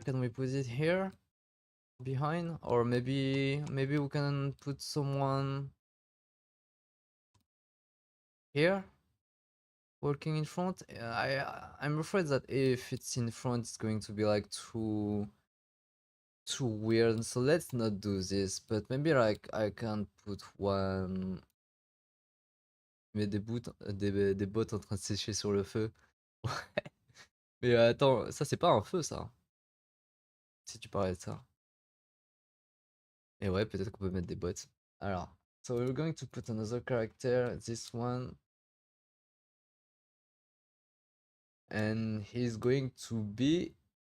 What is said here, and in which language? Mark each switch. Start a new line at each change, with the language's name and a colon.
English: Can we put it here behind, or maybe we can put someone here working in front. I'm afraid that if it's in front, it's going to be like too weird. So let's not do this. But maybe like I can put one.
French: Mais des bottes en train de sécher sur le feu. Ouais. Mais attends, ça c'est pas un feu ça. Si tu parlais de ça. Et ouais, peut-être qu'on peut mettre des bottes.
English: Alors, so we're going to put another character, this one. And he's going to be